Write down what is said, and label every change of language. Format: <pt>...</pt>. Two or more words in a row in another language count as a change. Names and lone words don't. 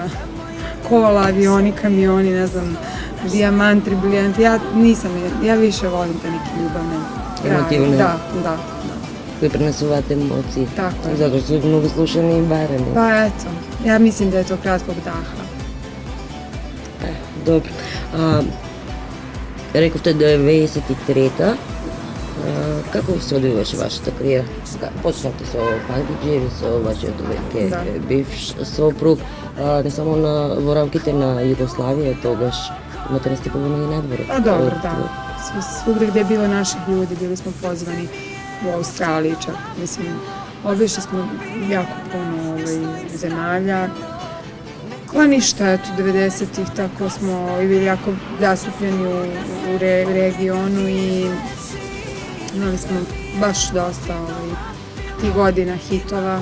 <sr>Kola, avioni, kamioni, ne znam, dijamanti, briljanti, ja više volim te neke ljubavne. Emotivne? Da.</sr> <mk>Кои пренесувате емоции.</mk> <sr>Tako je. Zato što su mnogo slušani i barani. Pa eto, ja mislim da je to kratkog daha. Dobro.</sr> <mk>Рековте 93-та. Како се одвиваше вашата кариера? Почнавте со панкиџи, со вашиот веќе бивш сопруг, не само во рамките на Југославија, тогаш имате настипување и надвор.</mk> <sr>A dobro, da. Svugde gde je bilo naših ljudi, bili smo pozvani u Australiji čak. Mislim, obišli smo jako puno zemalja. Pa ništa, eto, 90-ih tako smo bili jako zastupljeni u regionu i imali smo baš dosta tih godina hitova.</sr>